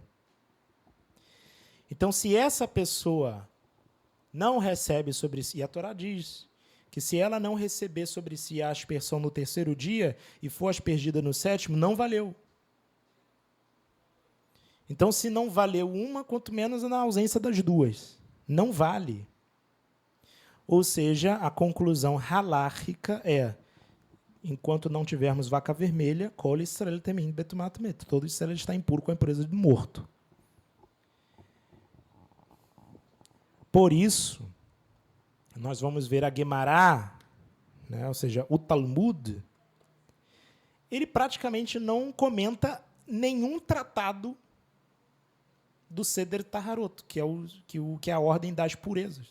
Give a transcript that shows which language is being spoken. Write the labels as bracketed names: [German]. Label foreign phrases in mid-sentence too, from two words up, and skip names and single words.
[Portuguese] Então, se essa pessoa não recebe sobre si, e a Torá diz que se ela não receber sobre si a aspersão no terceiro dia e for aspergida no sétimo, não valeu. Então, se não valeu uma, quanto menos na ausência das duas. Não vale. Ou seja, a conclusão halárrica é: enquanto não tivermos vaca vermelha, [Hebrew] כל ישראל טמאים בטומאת מת. [Portuguese] Todo Israel está impuro com a impureza do morto. Por isso, nós vamos ver a Guemará, né, ou seja, o Talmud, ele praticamente não comenta nenhum tratado do Seder Taharot, que é a ordem das purezas.